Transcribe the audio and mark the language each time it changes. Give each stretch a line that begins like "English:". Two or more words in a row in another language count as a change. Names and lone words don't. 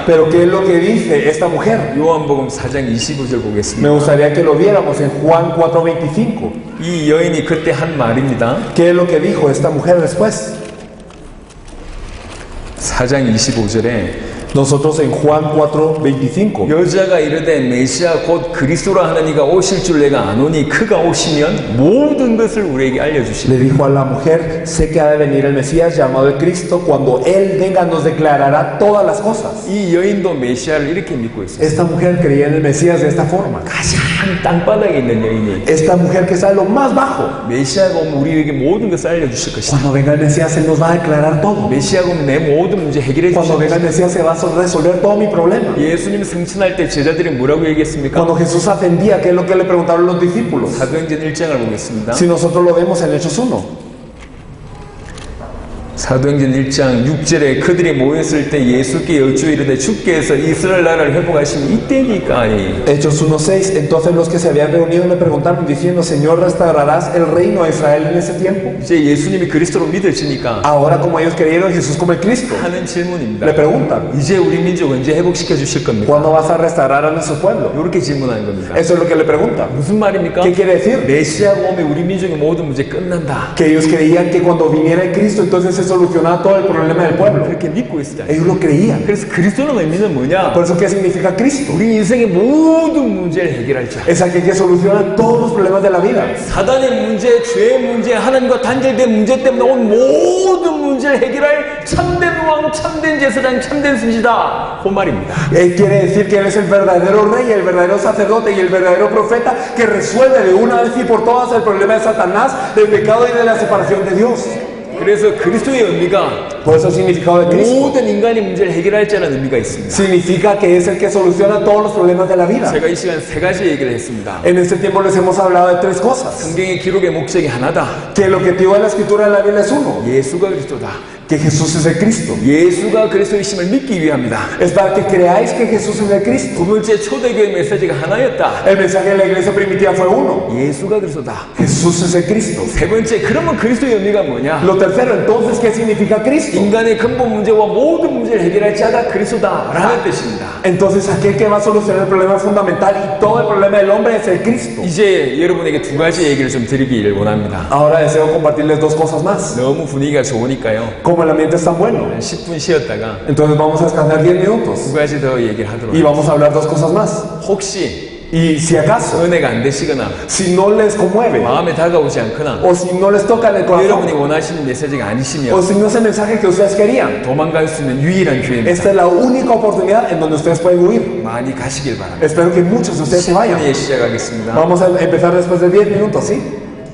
Spanish: Pero ¿qué es lo que dice esta mujer?
Korean: 요한복음 4장 25절
Spanish: Me
Korean: 보겠습니다.
Spanish: gustaría que lo viéramos en Juan 4:25.
Korean: 이 여인이 그때 한 말입니다.
Spanish: ¿Qué es lo que dijo esta mujer después?
Korean: 4장 25절에
Spanish: Nosotros en Juan 4:25
Korean: 여자가 이르되 메시아 곧 그리스도라 하는 이가 오실 줄 내가 아노니 그가 오시면 모든 것을 우리에게 알려주시리.
Spanish: le dijo a la mujer, sé que ha de venir el Mesías llamado el Cristo, cuando Él venga nos declarará todas las cosas.
Korean: 이 여인도 메시아를 이렇게 믿고 있어요.
Spanish: Esta mujer creía en el Mesías de esta forma.
Korean: 가장 땅바닥에 있는 여인이
Spanish: Esta mujer que está en lo más bajo,
Korean: 메시아가 오면 우리에게 모든 것을 알려주실 것이다.
Spanish: cuando venga el Mesías Él nos va a declarar todo.
Korean: 메시아가 오면 내 모든 문제 해결해
Spanish: Cuando
Korean: 주실
Spanish: venga el
Korean: 것이다.
Spanish: Mesías se va a resolver todo mi problema.
Korean: 예수님 승천할 때 제자들이 뭐라고 얘기했습니까?
Spanish: Cuando Jesús ascendía, ¿qué es lo que le preguntaron los discípulos?
Korean: 사도행전 1장을 보겠습니다.
Spanish: Si nosotros lo vemos en Hechos 1.
Korean: 사도행전 1장 6절에 그들이 모였을 때 예수께 여쭈어 이르되 주께서 이스라엘 나라를 회복하시면 이때니까.
Spanish: Hechos 1:6. Entonces los que se habían reunido le preguntaron diciendo, Señor, ¿restaurarás el reino de Israel en ese tiempo?
Korean: 이제 예수님이 그리스도로 믿어지니까
Spanish: Ahora como ellos creyeron en Jesús como el Cristo,
Korean: 하는 질문입니다.
Spanish: le preguntan,
Korean: 이제 우리 민족 언제 회복시켜 주실 겁니까?
Spanish: ¿cuándo vas a restaurar a nuestro pueblo?
Korean: 이렇게 질문하는 겁니다.
Spanish: Eso es lo que le preguntan.
Korean: 무슨 말입니까?
Spanish: ¿Qué quiere decir?
Korean: 메시아가 오면 우리 민족의 모든 문제 끝난다.
Spanish: Que ellos creían que cuando viniera el Cristo entonces se solucionaba todo el problema del pueblo.
Korean: 그렇게 믿고 있었잖아요.
Spanish: Ellos lo creían.
Korean: 그래서 그리스도는 의미는 뭐냐?
Spanish: Por eso, ¿qué significa Cristo?
Korean: 우리 인생의 모든 문제를 해결할 자.
Spanish: Es aquel que soluciona todos los problemas de la vida.
Korean: 사단의 문제, 죄의 문제, 하나님과 단절된 문제 때문에 온 모든 문제를 해결할 참된 왕, 참된 제사장, 참된 승시다. 그 말입니다.
Spanish: Quiere decir que Él es el verdadero rey, el verdadero sacerdote y el verdadero profeta que resuelve de una vez y por todas el problema de Satanás, del pecado y de la separación de Dios.
Korean: 그래서 그리스도의 의미가
Spanish: Por eso el significado de Cristo
Korean: 모든 인간의 문제를 해결할 자라는 의미가 있습니다.
Spanish: significa que es el que soluciona todos los problemas de la vida.
Korean: 제가 이 시간 세 가지 얘기를 했습니다.
Spanish: En este tiempo les hemos hablado de tres cosas.
Korean: 성경의 기록의 목적이 하나다.
Spanish: Que el objetivo de la escritura de la Biblia es uno,
Korean: 예수가 그리스도다.
Spanish: que Jesús es el Cristo.
Korean: 예수가 그리스도이심을 믿기 위함이다.
Spanish: Es para que creáis que Jesús es el Cristo.
Korean: 두 번째 초대교회 메시지가 하나였다.
Spanish: El mensaje de la iglesia primitiva fue uno,
Korean: 예수가 그리스도다.
Spanish: Jesús es el Cristo.
Korean: 세 번째, 그러면 그리스도의 의미가 뭐냐?
Spanish: Lo tercero, entonces, ¿qué significa Cristo?
Korean: 인간의 근본 문제와 모든 문제를 해결할 자가 그리스도다라는 뜻입니다.
Spanish: Entonces, aquel que va a solucionar el problema fundamental y todo el problema del hombre es el Cristo.
Korean: 이제 여러분에게 두 가지 얘기를 좀 드리기를 원합니다.
Spanish: Ahora deseo compartirles dos cosas más.
Korean: 너무 분위기가 좋으니까요.
Spanish: Como el ambiente es tan bueno,
Korean: 한 10분 쉬었다가
Spanish: entonces vamos a descansar 10 minutos
Korean: 두 가지 더 얘기를 하도록
Spanish: y
Korean: 하겠습니다.
Spanish: vamos a hablar dos cosas más.
Korean: 혹시
Spanish: Y si acaso,
Korean: 은혜가 안 되시거나
Spanish: si no les conmueve
Korean: 마음에 다가오지 않거나
Spanish: o si no les toca en el
Korean: 여러분이
Spanish: corazón
Korean: 원하시는 메시지가
Spanish: o
Korean: 아니시면
Spanish: si no es el mensaje que ustedes querían,
Korean: 도망갈 수 있는 유일한 기회입니다.
Spanish: esta es la única oportunidad en donde ustedes pueden huir.
Korean: 많이 가시길 바랍니다.
Spanish: Espero que muchos de ustedes se vayan.
Korean: 예, 시작하겠습니다.
Spanish: Vamos a empezar después de 10 minutos, ¿sí?